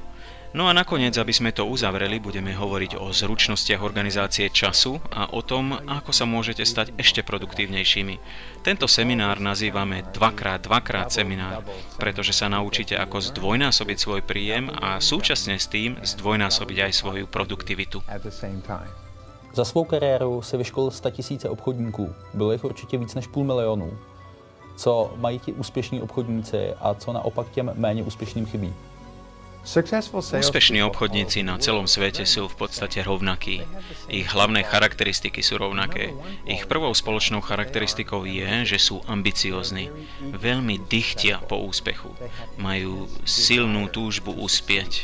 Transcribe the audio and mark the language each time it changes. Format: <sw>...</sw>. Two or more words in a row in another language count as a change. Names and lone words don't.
<sk>No a nakoniec, aby sme to uzavreli, budeme hovoriť o zručnostiach organizácie času a o tom, ako sa môžete stať ešte produktívnejšími. Tento seminár nazývame 2x2x seminár, pretože sa naučíte, ako zdvojnásobiť svoj príjem a súčasne s tým zdvojnásobiť aj svoju produktivitu.</sk> <cs>Za svou kariéru si vyškolil 100 000 obchodníků. Bylo jich určitě víc než 500 000. Co mají ti úspěšní obchodníci a co naopak těm méně úspěšným chybí?</cs> <sk>Úspešní obchodníci na celom svete sú v podstate rovnakí. Ich hlavné charakteristiky sú rovnaké. Ich prvou spoločnou charakteristikou je, že sú ambiciózni. Veľmi dychtia po úspechu. Majú silnú túžbu uspieť.</sk>